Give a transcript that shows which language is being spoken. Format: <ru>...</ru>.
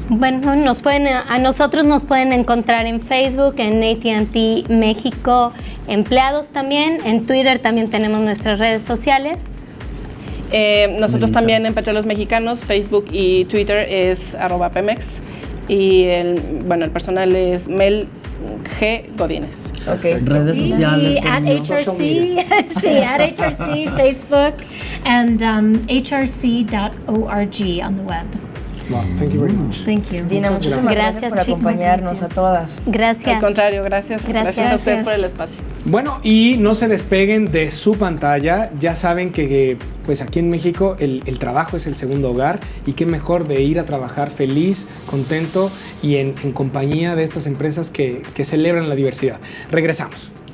<es>Bueno, a nosotros nos pueden encontrar en Facebook, en AT&T México Empleados también. En Twitter también tenemos nuestras redes sociales. Nosotros también en Petróleos Mexicanos, Facebook y Twitter es @Pemex y el personal es Mel G. Godínez. Okay. Redes sociales.</es> <en>at HRC, at HRC, Facebook, and hrc.org on the web. Wow, thank you very much. Thank you.</en> <es>Dina, muchísimas gracias por acompañarnos a todas. Gracias. Al contrario, gracias a ustedes por el espacio. Bueno, y no se despeguen de su pantalla. Ya saben que pues aquí en México el trabajo es el segundo hogar, y qué mejor de ir a trabajar feliz, contento y en compañía de estas empresas que celebran la diversidad. Regresamos.</es>